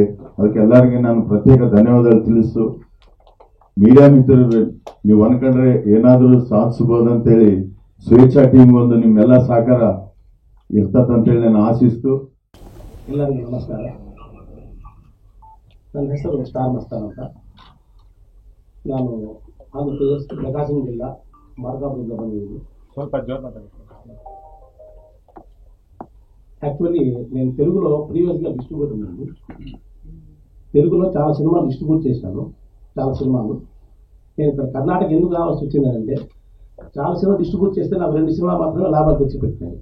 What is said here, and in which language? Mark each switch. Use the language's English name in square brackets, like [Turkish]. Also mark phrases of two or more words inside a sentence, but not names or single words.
[Kannada] ಅದಕ್ಕೆ ಎಲ್ಲರಿಗೆ ನಾನು ಪ್ರತ್ಯೇಕ ಧನ್ಯವಾದಗಳು ತಿಳಿಸು. ಮೀಡಿಯಾ ಮಿತ್ರರು ನೀವು ಅನ್ಕೊಂಡ್ರೆ ಏನಾದರೂ ಸಾಧಿಸಬಹುದಂತೇಳಿ ಸ್ವೇಚ್ಛಾ ಟೀಮ್ ಒಂದು ನಿಮ್ಮೆಲ್ಲ ಸಹಕಾರ ಇರ್ತದಂತೇಳಿ ನಾನು ಆಶಿಸ್ತು. ಎಲ್ಲರಿಗೂ ನಮಸ್ಕಾರ. ನನ್ನ ಹೆಸರು ಸ್ಟಾರ್ ಮಸ್ತಾನ್ ಅಂತ. ನಾನು ಆಂಧ್ರ ಪ್ರದೇಶ ಪ್ರಕಾಶಂ ಜಿಲ್ಲಾ ಮಾರ್ಗಾಪುರದಿಂದ ಬಂದಿದ್ದೀನಿ. ಸ್ವಲ್ಪ ಜೋರ್ ಮಾತಾಡಿ. [Telugu] యాక్చువల్లీ నేను తెలుగులో [English] previously distributor [Telugu] ఉన్నాను. తెలుగులో చాలా సినిమాలు డిస్ట్రిబ్యూట్ చేశాను, చాలా సినిమాలు. నేను ఇక్కడ కర్ణాటక ఎందుకు రావాల్సి వచ్చిందంటే చాలా సినిమా డిస్ట్రిబ్యూట్ చేస్తే నాకు 2 సినిమాలు మాత్రమే లాభాలు తెచ్చిపెట్టినాయి.